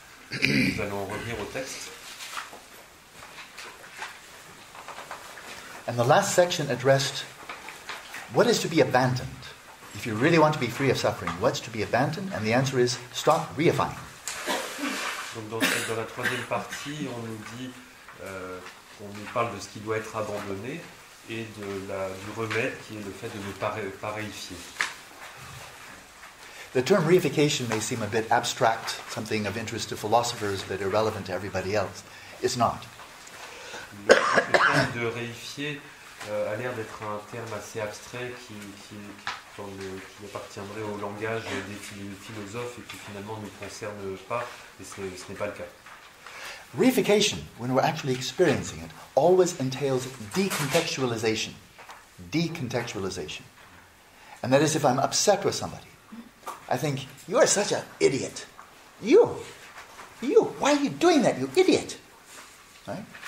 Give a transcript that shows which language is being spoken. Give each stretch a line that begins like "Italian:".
French: Nous allons revenir au texte.
English: And the last section addressed what is to be abandoned. If you really want to be free of suffering, what's to be abandoned? And the answer is stop reifying.
French: Donc dans la troisième partie, on nous dit, on nous parle de ce qui doit être abandonné et du remède qui est le fait de ne pas réifier.
English: The term reification may seem a bit abstract, something of interest to philosophers but irrelevant to everybody else. It's not.
French: Le terme de réifier a l'air d'être un terme assez abstrait qui appartiendrait au langage des philosophes et qui finalement ne nous concerne pas, et ce n'est pas le cas.
English: Reification, when we're actually experiencing it, always entails decontextualization. Decontextualization. And that is, if I'm upset with somebody, I think, you are such an idiot. You, why are you doing that, you idiot? Right?